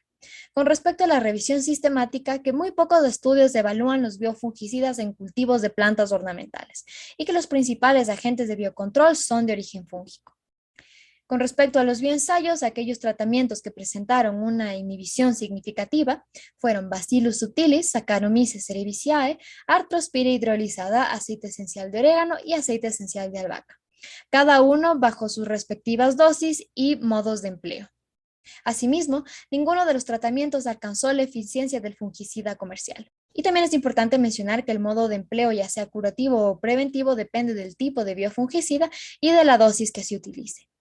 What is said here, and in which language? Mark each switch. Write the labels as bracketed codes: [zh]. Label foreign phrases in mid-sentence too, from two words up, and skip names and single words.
[es] Con respecto a la revisión sistemática, que muy pocos estudios evalúan los biofungicidas en cultivos de plantas ornamentales y que los principales agentes de biocontrol son de origen fúngico. Con respecto a los bioensayos, aquellos tratamientos que presentaron una inhibición significativa fueron Bacillus subtilis, Saccharomyces cerevisiae, artrospira hidrolizada, aceite esencial de orégano y aceite esencial de albahaca, cada uno bajo sus respectivas dosis y modos de empleo. Asimismo, ninguno de los tratamientos alcanzó la eficiencia del fungicida comercial. Y también es importante mencionar que el modo de empleo, ya sea curativo o preventivo, depende del tipo de biofungicida y de la dosis que se utilice.